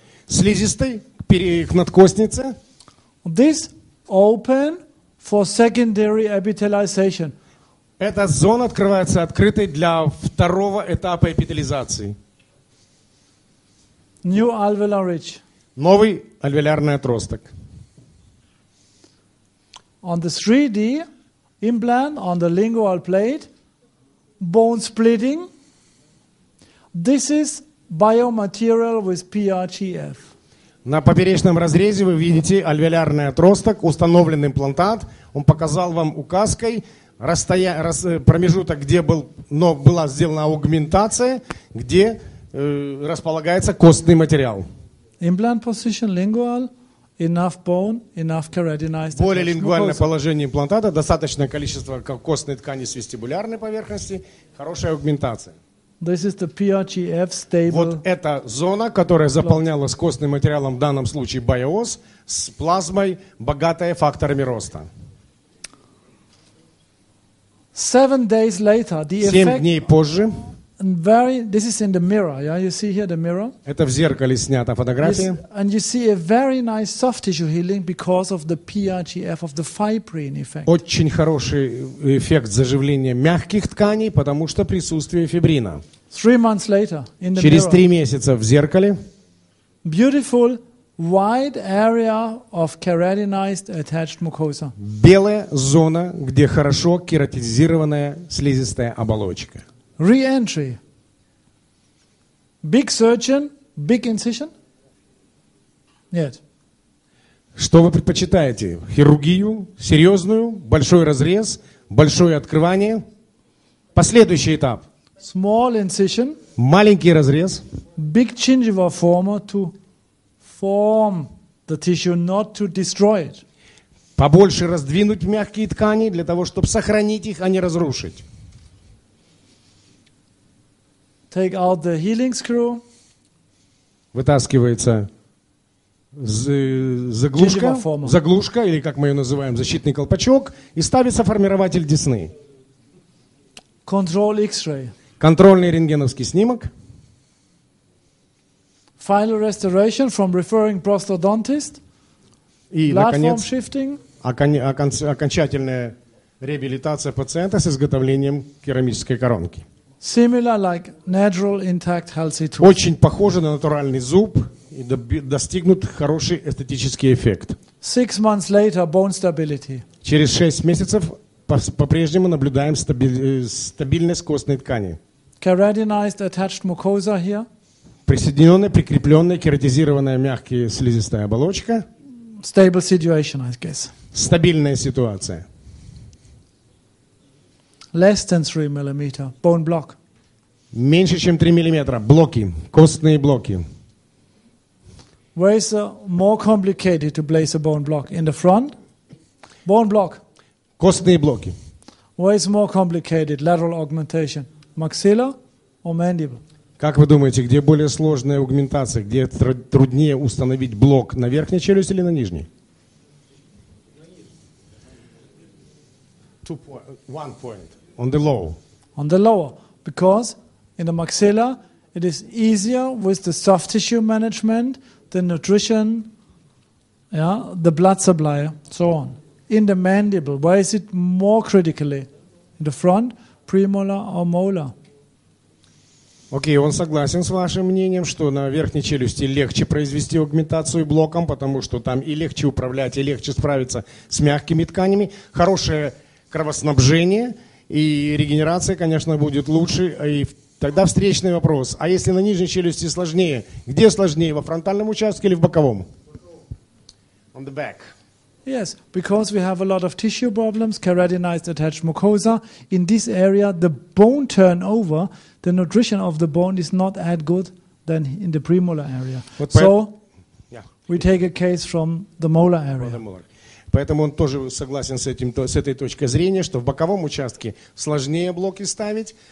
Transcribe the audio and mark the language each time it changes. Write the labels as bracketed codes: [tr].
[ru] Слизистой к надкостнице. [en] This open for secondary epithelialization. [ru] Эта зона открывается открытой для второго этапа эпителизации. [en] New alveolar ridge. [ru] Новый альвеолярный отросток. [en] On the 3D implant, on the lingual plate, bone splitting. This is biomaterial with PRGF. [ru] На поперечном разрезе вы видите альвеолярный отросток, установленный имплантат. Он показал вам указкой промежуток, где была сделана аугментация, где располагается костный материал. [en] Implant position lingual, enough bone, enough keratinized. [ru] Более лингвальное положение имплантата, достаточное количество костной ткани с вестибулярной поверхности, хорошая аугментация. [en] This is the PRGF stable. [ru] Вот эта зона, которая заполнялась костным материалом, в данном случае биос, с плазмой, богатая факторами роста. [en] 7 days later, the [ru] 7 [en] effect. [ru] дней позже. [en] This is in the mirror. Yeah, you see here the mirror. [ru] Это в зеркале снята фотография. [en] And you see a very nice soft tissue healing because of the PRGF, of the fibrin effect. [ru] Очень хороший эффект заживления мягких тканей, потому что присутствие фибрина. [en] 3 months later, in the [ru] Через [en] mirror. [ru] 3 месяца в зеркале. [en] Beautiful wide area of keratinized attached mucosa. [ru] Белая зона, где хорошо кератинизированная слизистая оболочка. [en] Re-entry. Big surgeon, big incision? [ru] Нет. Что вы предпочитаете? Хирургию, серьезную, большой разрез, большое открывание? Последующий этап. [en] Small incision. [ru] Маленький разрез. [en] Big gingiva former to form the tissue, not to destroy it. [ru] Побольше раздвинуть мягкие ткани для того, чтобы сохранить их, а не разрушить. [en] Take out the healing screw. [ru] Вытаскивается заглушка, или как мы ее называем, защитный колпачок, и ставится формирователь десны. [en] Control X-ray. [ru] Контрольный рентгеновский снимок. [en] Final restoration from referring prosthodontist. [ru] И, [en] Platform [ru] наконец, [en] shifting. [ru] окончательная реабилитация пациента с изготовлением керамической коронки. [en] Similar like natural intact healthy tooth. [ru] Очень похоже на натуральный зуб и достигнут хороший эстетический эффект. [en] 6 months later, bone stability. [ru] Через 6 месяцев по-прежнему наблюдаем стабильность костной ткани. [en] Keratinized attached mucosa here. [ru] Присоединенная, прикрепленная, кератизированная мягкая слизистая оболочка. [en] stable situation, I guess. [ru] Стабильная ситуация. [en] Less than 3 millimeter, bone block. [ru] Меньше, чем 3 миллиметра. Блоки, костные блоки. [en] Where is more complicated to place a bone block? In the front? Bone block. [ru] Костные блоки. [en] Where is more complicated lateral augmentation? Maxilla or mandible? [ru] Как вы думаете, где более сложная аугментация, где труднее установить блок, на верхней челюсти или на нижней? [en] One point. On the low. On the lower, because in the maxilla it is easier with the soft tissue management, the nutrition, the blood supply, so on. In the mandible, where is it more critically? In the front, premolar or molar? [ru] Окей, он согласен с вашим мнением, что на верхней челюсти легче произвести аугментацию блоком, потому что там и легче управлять, и легче справиться с мягкими тканями. Хорошее кровоснабжение и регенерация, конечно, будет лучше. И тогда встречный вопрос. А если на нижней челюсти сложнее? Где сложнее, во фронтальном участке или в боковом? [en] On the back. Yes, because we have a lot of tissue problems, keratinized attached mucosa. In this area, the bone turnover, the nutrition of the bone is not as good than in the premolar area. So, we take a case from the molar area. [ru] Поэтому он тоже согласен с этой точкой зрения, что в боковом участке сложнее блоки ставить.